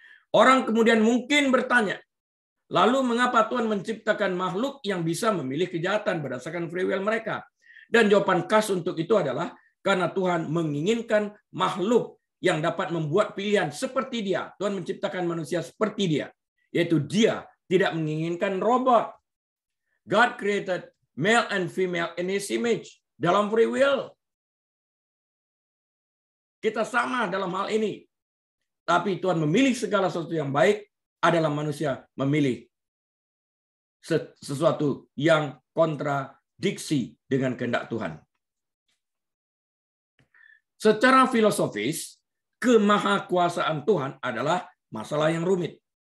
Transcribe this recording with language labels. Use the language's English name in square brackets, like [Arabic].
[Indonesian] Orang kemudian mungkin bertanya, lalu mengapa Tuhan menciptakan makhluk yang bisa memilih kejahatan berdasarkan free will mereka? Dan jawaban khas untuk itu adalah karena Tuhan menginginkan makhluk yang dapat membuat pilihan seperti dia. Tuhan menciptakan manusia seperti dia, yaitu dia tidak menginginkan robot. [English] God created male and female in his image, [Indonesian] dalam free will. Kita sama dalam hal ini. Tapi Tuhan memilih segala sesuatu yang baik adalah manusia memilih sesuatu yang kontradiksi dengan kehendak Tuhan. Secara filosofis, kemahakuasaan Tuhan adalah masalah yang rumit.